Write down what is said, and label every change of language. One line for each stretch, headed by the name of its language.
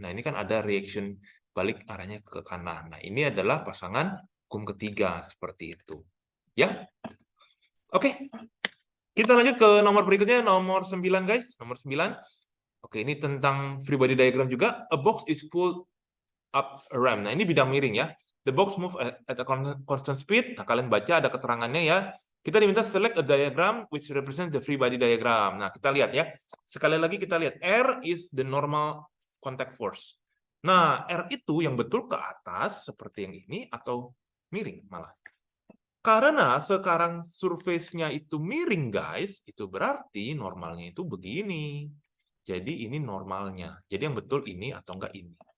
Indonesian: Nah, ini kan ada reaction balik arahnya ke kanan. Nah, ini adalah pasangan hukum ketiga seperti itu. Ya. Oke. Kita lanjut ke nomor berikutnya, nomor 9 guys. Nomor 9. Oke, ini tentang free body diagram juga.
English: A box is pulled up a ramp.
Indonesian: Nah, ini bidang miring ya.
English: The box move at a constant speed.
Indonesian: Nah, kalian baca ada keterangannya ya. Kita diminta
English: select a diagram which represents the free body diagram.
Indonesian: Nah, kita lihat ya. Sekali lagi kita lihat.
English: R is the normal contact force.
Indonesian: Nah, R itu yang betul ke atas seperti yang ini atau miring malah. Karena sekarang surface-nya itu miring guys, itu berarti normalnya itu begini. Jadi ini normalnya. Jadi yang betul ini atau enggak ini.